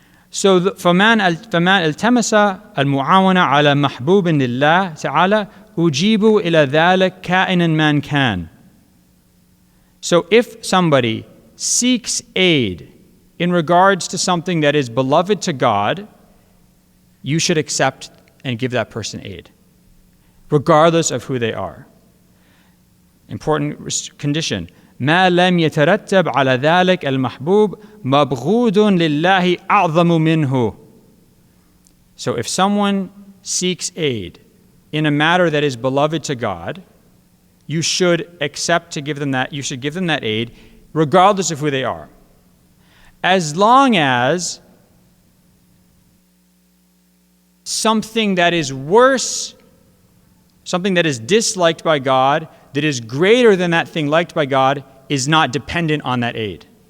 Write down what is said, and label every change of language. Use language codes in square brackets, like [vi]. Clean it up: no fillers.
[ar] So فَمَنْ الْتَمَسَ الْمُعَاوَنَةَ عَلَى مَحْبُوبٍ لِلَّهِ تَعَالَى أُجِيبُ إِلَى ذَلِكَ كَائِنًا مَنْ كَانَ. [en] So if somebody seeks aid in regards to something that is beloved to God, you should accept and give that person aid, regardless of who they are. Important condition. [ar] ما لم يترتب على ذلك المحبوب مبغوض لله أعظم منه. [en] So if someone seeks aid in a matter that is beloved to God, you should accept to give them that. You should give them that aid, regardless of who they are, as long as something that is worse, something that is disliked by God, that is greater than that thing liked by God, is not dependent on that aid.